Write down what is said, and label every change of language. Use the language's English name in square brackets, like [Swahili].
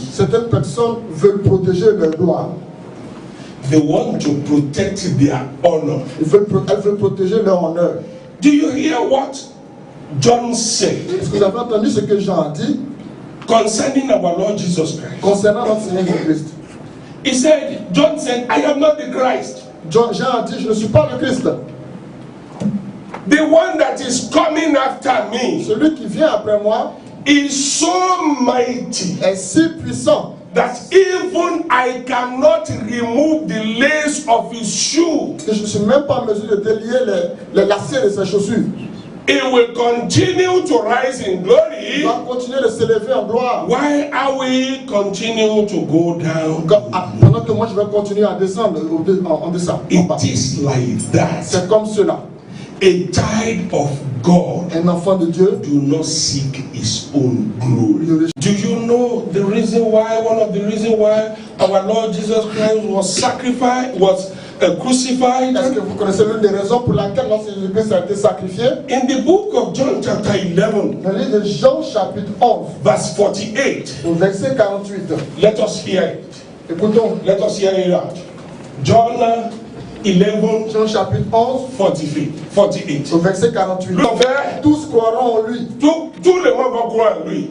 [French] certaines personnes veulent protéger leur gloire. [English] They want to protect their honor. [French] Elles veulent protéger leur honneur. [English] Do you hear what John said [French] Est-ce que vous avez entendu ce que Jean a dit [English] concerning our Lord Jesus Christ? [French] concernant notre Seigneur Jésus-Christ? [English] John said, I am not the Christ. [French] Jean a dit, je ne suis pas le Christ. [English] The one that is coming after me [French] Celui qui vient après moi [English] is so mighty [French] est si puissant [English] that even I cannot remove the lace of his shoe. [French] que je ne suis même pas en mesure de délier les lacets de ses chaussures. [English] He will continue to rise in [French] Il [English] glory. [French] va continuer de s'élever en gloire. [English] Why are we continue to go down? [French] Pendant que moi je vais continuer à descendre en descend. [English] It is like that. [French] C'est comme cela. [English] A child of God [French] Un enfant de Dieu [English] do not seek his own glory. Do you know the reason why? One of the reasons why our Lord Jesus Christ was sacrificed, was crucified. [French] Est-ce que vous connaissez l'une des raisons pour laquelle notre Seigneur Jésus-Christ a été sacrifié? [English] In the book of John chapter 11, [French] Dans le livre de Jean chapitre 11, [English] verse 48, [French] au verset 48. [English] let us hear it. [French] Écoutons, [English] Let us hear it out. John 11, [French] Jean chapitre 11, [English] 48. [French] au verset 48. L'enfer, Tous croiront en lui, tous les gens vont croire en lui.